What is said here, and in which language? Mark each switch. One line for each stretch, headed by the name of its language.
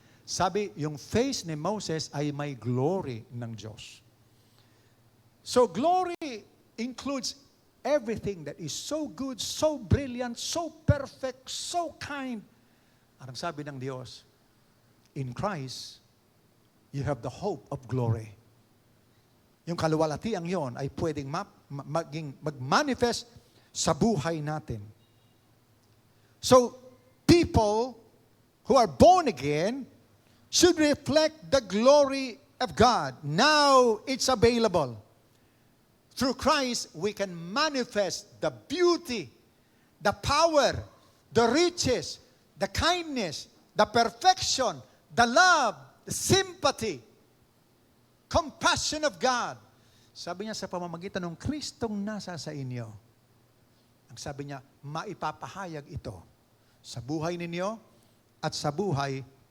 Filipino: Sabi, yung face ni Moses ay may glory ng Diyos.
English: So glory includes everything that is so good, so brilliant, so perfect, so kind.
Filipino: Ang sabi ng Diyos,
English: in Christ, you have the hope of glory.
Filipino: Yung kaluwalhatiang yon ay pwedeng mag-manifest sa buhay natin.
English: So, people who are born again should reflect the glory of God. Now, it's available. Through Christ, we can manifest the beauty, the power, the riches, the kindness, the perfection, the love, the sympathy, compassion of God.
Filipino: Sabi niya sa pamamagitan ng Kristong nasa sa inyo. Ang sabi niya, maipapahayag ito sa buhay ninyo at sa buhay